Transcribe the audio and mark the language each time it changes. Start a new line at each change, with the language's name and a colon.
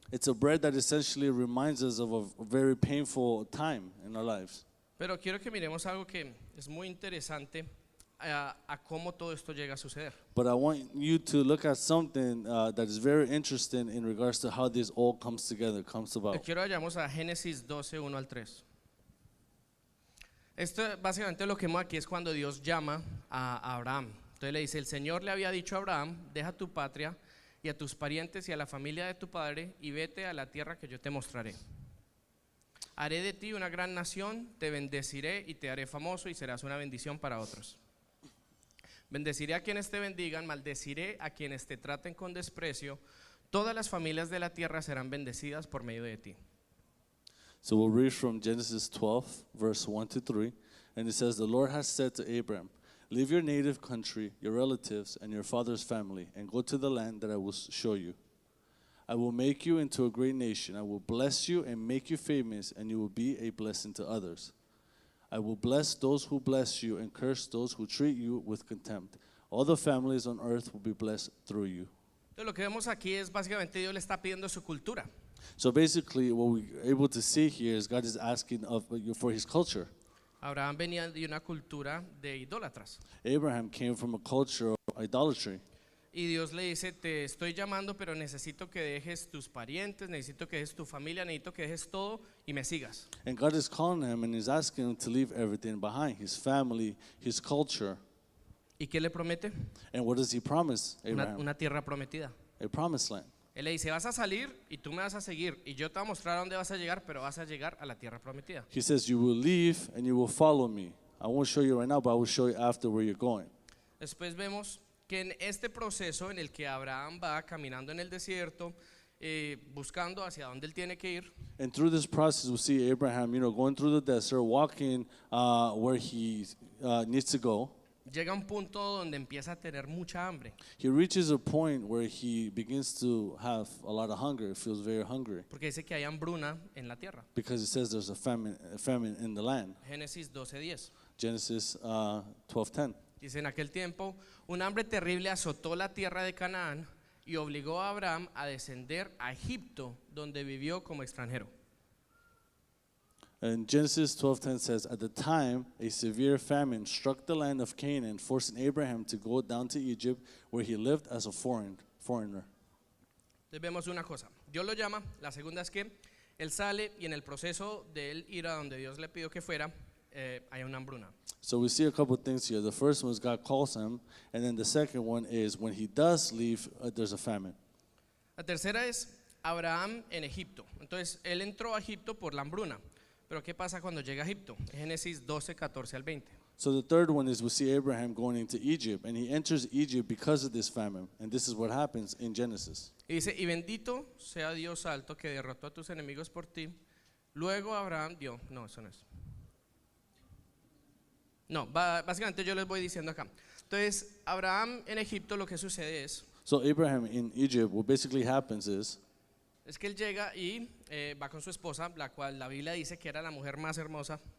English: It's a bread that essentially reminds us of a very painful time in our lives.
Spanish: Pero quiero que miremos algo que es muy interesante a cómo todo esto llega a suceder.
English: But I want you to look at something that is very interesting in regards to how this all comes together, comes about.
Spanish: Quiero vayamos a Génesis 12, 1 al 3. Esto básicamente lo que vemos aquí es cuando Dios llama a Abraham. Entonces le dice, el Señor le había dicho a Abraham, deja tu patria y a tus parientes y a la familia de tu padre y vete a la tierra que yo te mostraré. Haré de ti una gran nación, te bendeciré y te haré famoso y serás una bendición para otros. Bendeciré a quienes te bendigan, maldeciré a quienes te traten con desprecio. Todas las familias de la tierra serán bendecidas por medio de ti.
English: So we'll read from Genesis 12, verse 1 to 3. And it says, the Lord has said to Abraham, leave your native country, your relatives, and your father's family, and go to the land that I will show you. I will make you into a great nation. I will bless you and make you famous, and you will be a blessing to others. I will bless those who bless you and curse those who treat you with contempt. All the families on earth will be blessed through you.
Spanish: Entonces lo que vemos aquí es básicamente Dios le está pidiendo su cultura.
English: So basically, what we're able to see here is God is asking for his culture.
Spanish: Abraham venía de una cultura de idólatras.
English: Abraham came from a culture of idolatry.
Spanish: Y Dios le dice, te estoy llamando, pero necesito que dejes tus parientes, necesito que dejes tu familia, necesito que dejes todo y me sigas.
English: And God is calling him and is asking him to leave everything behind, his family, his culture.
Spanish: ¿Y qué le promete?
English: And what does he promise Abraham?
Spanish: Una tierra prometida.
English: A promised land.
Spanish: Él le dice, vas a salir y tú me vas a seguir y yo te voy a mostrar a dónde vas a llegar, pero vas a llegar a la tierra prometida.
English: He says, you will leave and you will follow me. I won't show you right now, but I will show you after where you're going.
Spanish: Después vemos que en este proceso en el que Abraham va caminando en el desierto, buscando hacia dónde él tiene que ir,
English: And through this process, we see Abraham, going through the desert, walking where he needs to go.
Spanish: llega a un punto donde empieza a tener mucha hambre,
English: He reaches a point where he begins to have a lot of hunger. He feels very hungry
Spanish: porque dice que hay hambruna en la tierra.
English: because it says there's a famine in the land.
Spanish: Génesis 12:10.
English: Genesis 12:10.
Spanish: Dice, en aquel tiempo, un hambre terrible azotó la tierra de Canaán y obligó a Abraham a descender a Egipto, donde vivió como extranjero.
English: And Genesis 12:10 says, at the time, a severe famine struck the land of Canaan, forcing Abraham to go down to Egypt, where he lived as a foreigner.
Spanish: Entonces vemos una cosa, Dios lo llama, la segunda es que él sale y en el proceso de él ir a donde Dios le pidió que fuera, hay una hambruna.
English: So we see a couple things here. The first one is God calls him, and then the second one is when he does leave, there's a famine.
Spanish: La tercera es Abraham en Egipto. Entonces él entró a Egipto por la hambruna. Pero ¿qué pasa cuando llega a Egipto? Génesis 12, 14 al 20.
English: So the third one is we see Abraham going into Egypt, and he enters Egypt because of this famine. And this is what happens in Genesis.
Spanish: Y dice, y bendito sea Dios alto que derrotó a tus enemigos por ti. Luego Abraham dio, no, eso no es. No, básicamente yo les voy diciendo acá. Entonces, Abraham en Egipto lo que sucede es
English: So Abraham in Egypt, what basically happens is
Spanish: que él llega y va con su esposa, la cual la Biblia dice que era la mujer más hermosa.